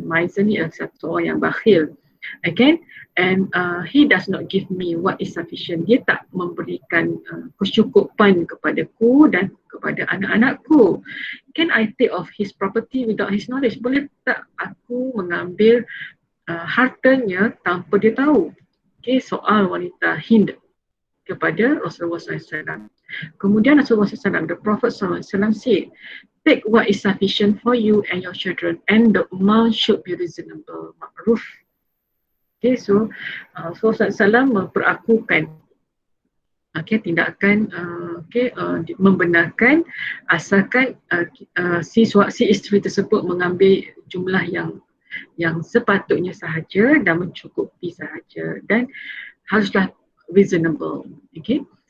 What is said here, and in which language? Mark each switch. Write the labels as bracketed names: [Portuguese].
[Malay] Miser ni adalah seorang yang bakhil. [English] Again, and he does not give me what is sufficient. [Malay] Dia tak memberikan kecukupan kepadaku dan kepada anak-anakku. [English] Can I take of his property without his knowledge? [Malay] Boleh tak aku mengambil hartanya tanpa dia tahu? Okay, soal wanita Hind kepada Rasulullah SAW. [English] Kemudian Rasulullah SAW, the Prophet SAW said, "Take what is sufficient for you and your children, and the amount should be reasonable." [Malay] Ma'ruf. Okay, so Rasulullah SAW memperakukan tindakan membenarkan asalkan si isteri tersebut mengambil jumlah yang sepatutnya sahaja dan mencukupi sahaja dan haruslah reasonable. Okay.